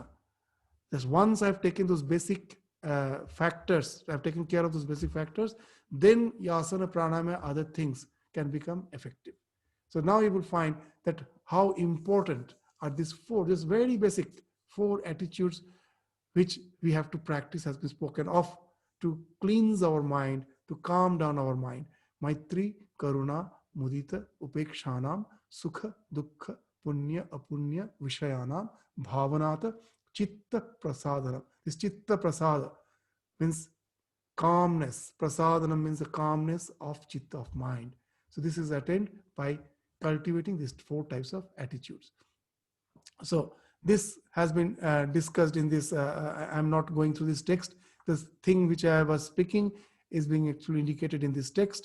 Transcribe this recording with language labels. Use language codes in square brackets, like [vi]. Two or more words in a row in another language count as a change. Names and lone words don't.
[en] Just once I've taken those basic factors, I've taken care of those basic factors, then asana, pranayama, other things can become effective. So now you will find that how important are these this very basic 4 attitudes which we have to practice, has been spoken of, to cleanse our mind, to calm down our mind. [sa] मैत्री, करुणा, मुदिता, उपेक्षणम्, सुख, दुःख, पुण्य, अपुण्य, विषयाणाम्, भावनत, चित्त प्रसादन. [en] This [sa] चित्त प्रसाद [en] means calmness. Prasadana means the calmness of chitta, of mind. So this is attained by cultivating these 4 types of attitudes. So this has been discussed in this. I'm not going through this text. This thing which I was speaking is being actually indicated in this text.